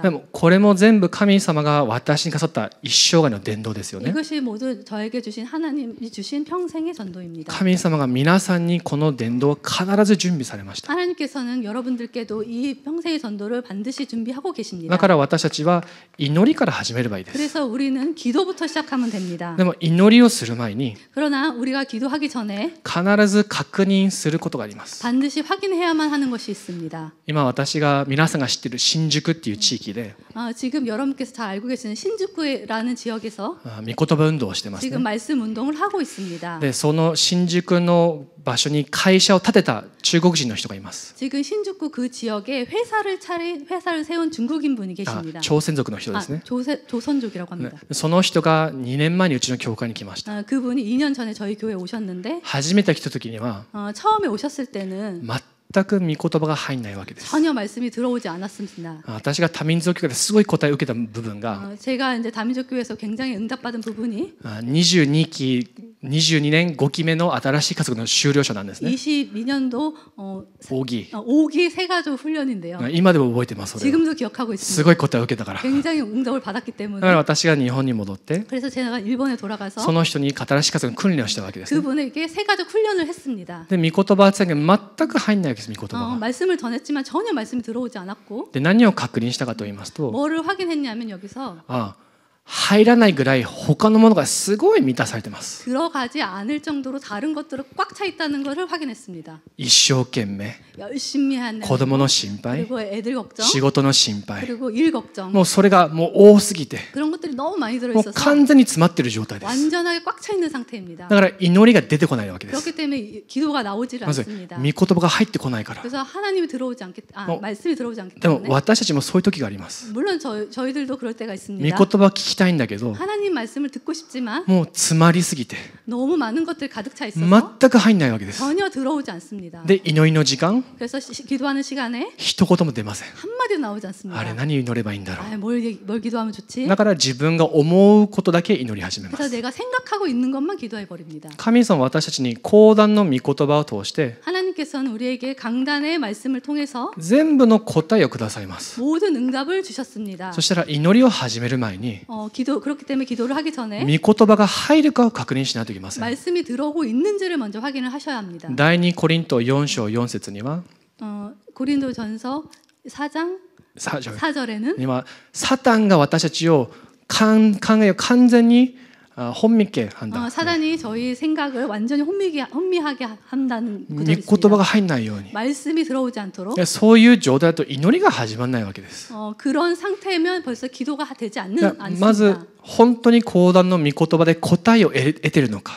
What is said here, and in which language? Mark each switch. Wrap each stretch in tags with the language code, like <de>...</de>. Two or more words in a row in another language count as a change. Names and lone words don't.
<ja>でもこれも全部神様が私にかさった一生涯の伝道ですよね。</ja> <ko>이것이 모두 저에게 주신 하나님이 주신 평생의 전도입니다.</ko> <ja>神様が皆さんにこの伝道を必ず準備されました。</ja> <ko>하나님께서는 여러분들께도 이 평생의 전도를 반드시 준비하고 계십니다.</ko> <ja>だから私たちは祈りから始めればいいです。</ja> <ko>그래서 우리는 기도부터 시작하면 됩니다.</ko> <ja>でも祈りをする前に</ja> <ko>그러나 우리가 기도하기 전에</ko> <ja>必ず確認することがあります。</ja> <ko>반드시 확인해야만 하는 것이 있습니다.</ko> <ja>今私が皆さんが知っている新宿っていう地域で</ja> <ko>지금 여러분께서 잘 알고 계시는 신주쿠라는 지역에서</ko> <ja>御言葉運動をしてます</ja> <ko>지금</ko> <ja>ね。</ja> <ko>말씀 운동을 하고 있습니다.</ko> <ja>でその新宿の場所に会社を建てた中国人の人がいます。</ja> <ko>지금 신주쿠 그 지역에 회사를 세운 중국인 분이 계십니다.</ko> <ja>朝鮮族の人ですね。</ja> <ko>조선족이라고 합니다.</ko> <ja>その人が2年前にうちの教会に来ました。</ja> <ko>그분이 2년 전에 저희 교회에 오셨는데</ko> <ja>初めて来た時には</ja> <ko>처음에 오셨을 때는</ko> <ja>全く御言葉が入んないわけです。</ja> <ko>전혀 말씀이 들어오지 않았습니다.</ko> <ja>私が多民族教会ですごい答えを受けた部分が</ja> <ko>제가 이제 다민족 교회에서 굉장히 응답받은 부분이</ko> <ja>22 年5期目の新しい家族の修了者なんですね。</ja> <ko>22년도 5기 5기 훈련인데요.</ko> <ja>今でも覚えてます。それを</ja> <ko>지금도 기억하고</ko> <ja>す</ja> <ko>있습니다.</ko> <ja>ごい答えを受けたから。</ja> <ko>굉장히 응답을 받았기</ko> <ja>だ</ja> <ko>때문에</ko> <ja>から私が日本に戻って</ja> <ko>그래서 제가 일본에 돌아가서</ko> <ja>その人に新しい家族の訓練をしたわけですね。</ja> <ko>그분에게 새가족 훈련을 했습니다.</ko> <ja>で御言葉は全く入んないわけです。御言葉が。</ja> <ko>말씀을 전했지만 전혀 말씀이 들어오지 않았고</ko> <ja>で何を確認したかと言いますと</ja> <ko>뭐를 확인했냐면 여기서</ko> <ja>入らないぐらい他のものがすごい満たされてます。</ja> <ko>들어가지 않을 정도로 다른 것들은 꽉 차 있다는 것을 확인했습니다.</ko> <ja>一生懸命</ja> <ko>열심히 하는</ko> <ja>子供の心配</ja> <ko>그리고 애들 걱정</ko> <ja>仕事の心配</ja> <ko>그리고 일 걱정</ko> <ja>もうそれがもう多すぎて</ja> <ko>그런 것들이 너무 많이</ko> <ja>もう</ja> <ko>들어있어서</ko> <ja>完全に詰まっている状態です。</ja> <ko>완전하게 꽉 차 있는 상태입니다.</ko> <ja>だから祈りが出てこないわけです。</ja> <ko>그렇기 때문에 기도가 나오지를</ko> <ja>まず</ja> <ko>않습니다.</ko> <ja>御言葉が入ってこないから。</ja> <ko>그래서 하나님이 들어오지 않기 말씀이 들어오지 않기</ko> <ja>でも</ja> <ko>때문에</ko> <ja>私たちもそういう時があります。</ja> <ko>물론 저희들도 그럴 때가</ko> <ja>御</ja> <ko>있습니다.</ko> <ja>言葉を聞きたいんだけど</ja> <ko>하나님 말씀을 듣고 싶지만</ko> <ja>もう詰まりすぎて</ja> <ko>너무 많은 것들이 가득 차 있어서</ko> <ja>全く入んないわけです。</ja> <ko>전혀 들어오지 않습니다.</ko> <ja>で祈りの時間</ja> <ko>그래서 기도하는 시간에</ko> <ja>一言も出ません。</ja> <ko>한마디도 나오지 않습니다.</ko> <ja>あれ何祈ればいいんだろう。</ja> <ko>뭘 기도하면 좋지?</ko> <ja>だから自分が思うことだけ祈り始めま</ja> <ko>그래서</ko> <ja>す。</ja> <ko>내가 생각하고 있는 것만 기도해 버립니다.</ko> <ja>神様は私たちに講談の御言葉を通して</ja> <ko>하나님께서는 우리에게 강단의 말씀을 통해서</ko> <ja>全部の答えをくださいます。</ja> <ko>모든 응답을 주셨습니다.</ko> <ja>そしたら祈りを始める前に</ja> <ko>그렇기 때문에 기도를 하기 전에</ko> <ja>御言葉が入るかを確認しないといけません。</ja> <ko>말씀이 들어오고 있는지를 먼저 확인을 하셔야 합니다.</ko> <ja>第2コリント4章4節には</ja> <ko>고린도전서 4장 4절에는</ko> <ja>今サタンが私たちを考えを完全に 혼미케한다。</ja> <ko>사단이 저희 생각을 완전히 혼미하게 한다는</ko> <ja>御</ja> <ko>구절이</ko> <ja>言葉</ja> <ko>있습니다.</ko> <ja>が入らないように。</ja> <ko>말씀이 들어오지 않도록</ko> <ja>そういう状態だと祈りが始まらないわけです。</ja> <ko>그런 상태면 벌써 기도가 되지</ko> <ja>まず</ja> <ko>않습니다.</ko> <ja>本当に講談の御言葉で答えを得ているのか、</ja>